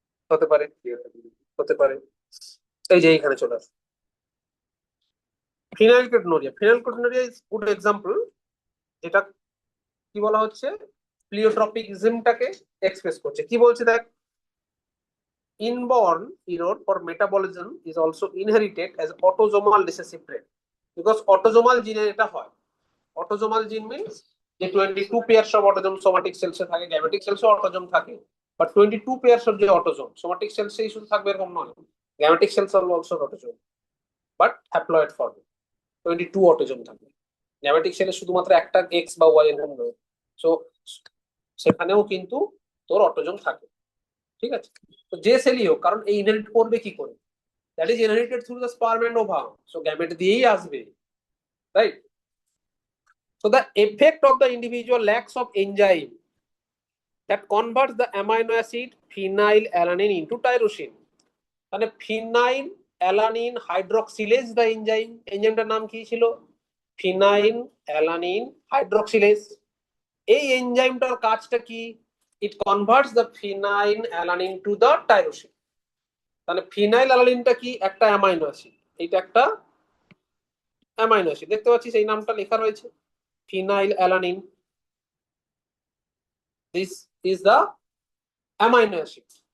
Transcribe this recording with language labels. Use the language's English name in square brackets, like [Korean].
[Bangla] হতে পারে, হতে পারে। এই যে এইখানে চলে আসে phenylketonuria. Phenylketonuria is good example, যেটা কি বলা হচ্ছে, প্লিওট্রপিজমটাকে এক্সপ্রেস করছে। [English] কি বলছে দেখ, inborn error for metabolism is also inherited as autosomal recessive trait, because autosomal [Bangla] জিনে এটা হয়। অটোজোমাল জিন মিনস যে 22 পেয়ারস অফ অটোজোম সোমাটিক সেলসে থাকে, গ্যামেটিক সেলসে অটোজোম থাকে, বাট 22 পেয়ারস অফ যে অটোজোম সোমাটিক সেলসেই শুধু থাকবে এরকম নয়, gametic sales also autosome, but haploid ফর্মে 22 অটোজোম থাকে। গ্যামেটিক সেলে শুধুমাত্র একটা এক্স বা ওয়াই এরকম নয়, সো সেখানেও কিন্তু তোর অটোজোম থাকে, ঠিক আছে। তো যে সেলই হোক, কারণ এই ইনহেরিট করবে কি করে, [English] that is inherited through the sperm and ovum, [Bangla] so gamete দিয়েই আসবে, right. [English] So the effect of the individual lacks of enzyme that converts the amino acid phenylalanine into tyrosine. [Bangla] মানে ফিনাইল অ্যালানিন হাইড্রক্সিলেজ দ্য এনজাইম, এনজাইমটার নাম কি ছিল, phenyl alanine হাইড্রক্সিলেজ। এই এনজাইমটার কাজটা কি, [English] It converts the phenylalanine to the tyrosine. [Bangla] তাহলে phenyl অ্যালানিনটা কি, একটা অ্যামাইনো অ্যাসিড, এটা একটা অ্যামাইনো অ্যাসিড, দেখতে পাচ্ছিস এই নামটা লেখা রয়েছে phenyl alanine, [English] This is the amino acid.